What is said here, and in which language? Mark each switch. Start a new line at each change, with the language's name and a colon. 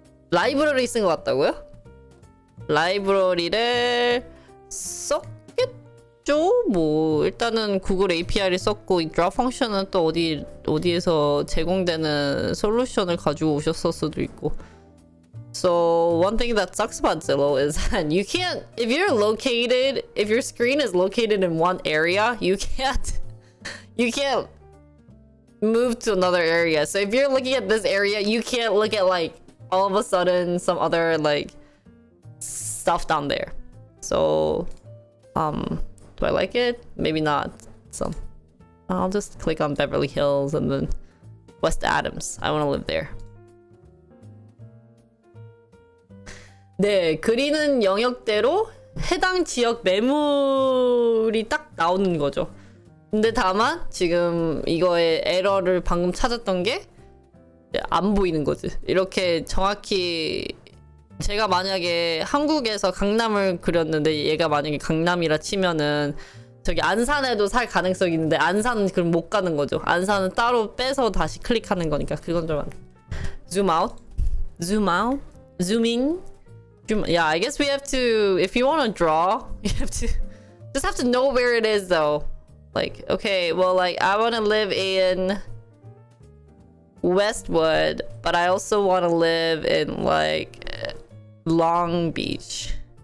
Korean: 라이브러리 쓴 것 같다고요? 라이브러리를 썼겠죠? 뭐 일단은 구글 API를 썼고 이 draw 펑션은 또 어디에서 제공되는 솔루션을 가지고 오셨을 수도 있고.
English: So one thing that sucks about Zillow is that you can't, if your screen is located in one area, you can't move to another area. So if you're looking at this area, you can't look at like all of a sudden some other like stuff down there. So do I like it? Maybe not. So I'll just click on Beverly Hills and then West Adams. I want to live there.
Korean: 네, 그리는 영역대로 해당 지역 매물이 딱 나오는 거죠. 근데 다만 지금 이거의 에러를 방금 찾았던 게 안 보이는 거지. 이렇게 정확히 제가 만약에 한국에서 강남을 그렸는데 얘가 만약에 강남이라 치면은 저기 안산에도 살 가능성이 있는데 안산은 그럼 못 가는 거죠. 안산은 따로 빼서 다시 클릭하는 거니까 그건 좀
English: zoom out, zoom out, zoom in. Yeah, I guess we have to, if you want to draw, you have to just have to know where it is though. Like, okay, well, like I want to live in Westwood, but I also want to live in like Long Beach.